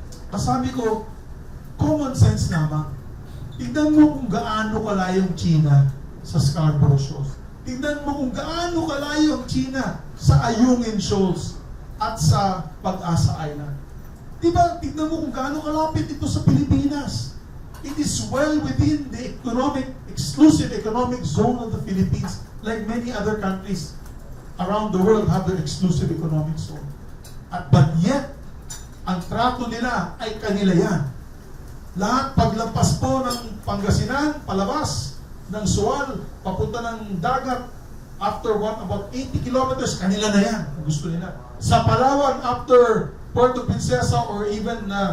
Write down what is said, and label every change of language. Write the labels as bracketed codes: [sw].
[tl] Sabi ko, common sense naman. Tignan mo kung gaano kalayo ang China sa Scarborough Shoals. Tignan mo kung gaano kalayo ang China sa Ayungin Shoals at sa Pag-asa Island. Diba, tignan mo kung gaano kalapit ito sa Pilipinas. [en] It is well within the exclusive economic zone of the Philippines, like many other countries around the world have their exclusive economic zone. But yet, [tl] ang trato nila ay kanila yan. Lahat paglampas po ng Pangasinan, palabas ng Sual, papunta ng dagat, after about 80 kilometers, kanila na yan, kung gusto nila. Sa Palawan, after Puerto Princesa or even